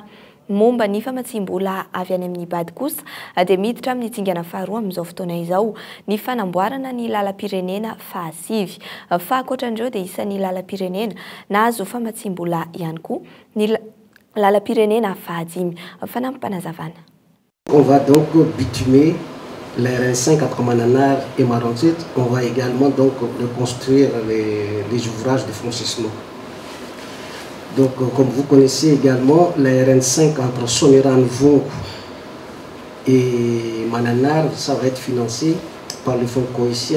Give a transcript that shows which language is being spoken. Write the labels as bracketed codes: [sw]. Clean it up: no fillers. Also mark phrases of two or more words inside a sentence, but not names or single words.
[mg] Momba ny famatsim-bola avy any amin'ny bady kosa dia miditra amin'ny tsingana faharoa amin'izao fotoana izao ny fanamboarana ny lalam-pirenena fahasivy fa ankoatran'ireo dia isan'ny lalam-pirenena nahazo famatsim-bola ihany koa ny lalam-pirenena fahadimy fanampanazavana. [fr] On va donc bitumer les RN5 entre Mananar et Marontit. On va également donc reconstruire les ouvrages de franchissement. Donc comme vous connaissez également, les RN5 entre Soneran-Vongo et Mananar, ça va être financé par le fonds cohésien.